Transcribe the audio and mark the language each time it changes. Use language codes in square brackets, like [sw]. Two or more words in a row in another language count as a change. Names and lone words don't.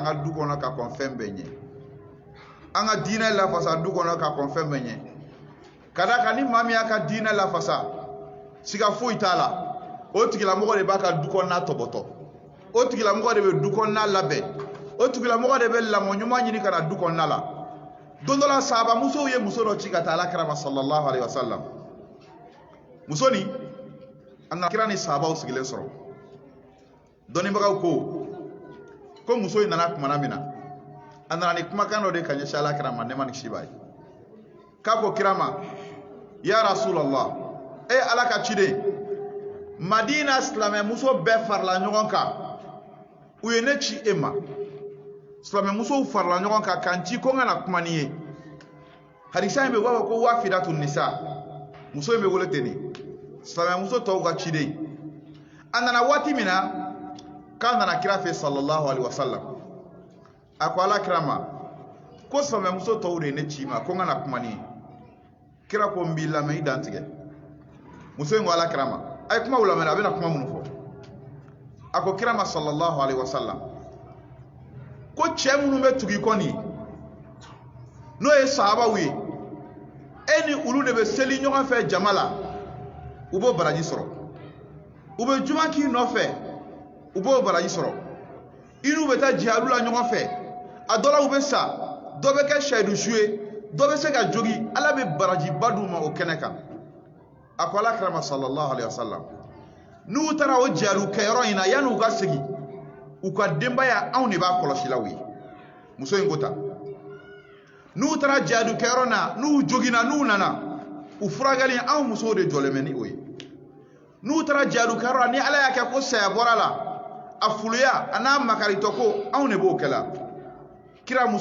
[bm] ka du kɔnɔ ka kɔn fɛn bɛɛ ɲɛ an ka diinɛ lafasa du kɔnɔ ka kɔn fɛn bɛɛ ɲɛ ka da kan ni maa min y'a ka diinɛ lafasa siga foyi t'a la o tigilamɔgɔ de b'a ka du kɔnɔna tɔbɔtɔ o tigilamɔgɔ de bɛ du kɔnɔna labɛn o tigilamɔgɔ de bɛ lamɔ ɲuman ɲini ka na du kɔnɔna la don dɔ la sahabamusow ye muso dɔ ci ka taa alakira ma [ar] صلى الله عليه وسلم [bm] muso nin a nana kira ni sahabaw sigilen sɔrɔ dɔnnibagaw ko muso in nana kumana min na a nana ni kumakan dɔ de ka ɲɛsin alakira ma ne ma ni si b'a ye k'a ko kira ma [ar] يا رسول الله [bm] ala ka ciden Madina silamɛ muso bɛɛ farala ɲɔgɔn kan u ye ne ci e ma silamɛ musow farala ɲɔgɔn kan kan ci ko n kana kuma ni ye hadisa in bɛ b'a fɔ ko [ar] وافدة نساء [bm] muso in bɛ wele ten de silamɛ muso tɔw ka ciden a nana waati min na k'a nana kira fɛ [ar] صلى الله عليه وسلم [bm] a ko ala kira ma ko silamɛ muso tɔw de ye ne ci ma ko n kana kuma ni ye kira ko n b'i lamɛn i dan tigɛ muso in ko ala kira ma a ye kuma lamɛn a bɛna kuma minnu fɔ a ko kira ma [ar] صلى الله عليه وسلم [bm] ko cɛ minnu bɛ tugu i kɔ nin n'o ye sahabaw ye e ni olu de bɛ seli ɲɔgɔn fɛ jama la u b'o baraji sɔrɔ u bɛ juma k'i nɔfɛ u b'o baraji sɔrɔ i n'u bɛ taa jihadu la ɲɔgɔn fɛ a dɔ la u bɛ sa dɔ bɛ kɛ sayidu su ye dɔ bɛ se ka jogi ala bɛ barajiba d'u ma o kɛnɛ kan a ko ala kira ma [ar] صلى الله عليه وسلم [bm] n'u taara o jihadu kɛyɔrɔ in na yanni u ka segin u ka denbaya anw de b'a kɔlɔsilaw ye muso in ko tan n'u taara jihadu kɛyɔrɔ na n'u jogina n'u nana u furakɛli anw musow de jɔlen bɛ ni o ye n'u taara jihadu kɛyɔrɔ la ni ala y'a kɛ ko saya bɔra la a fuluya a n'a makaritɔ ko anw de b'o kɛla kira musow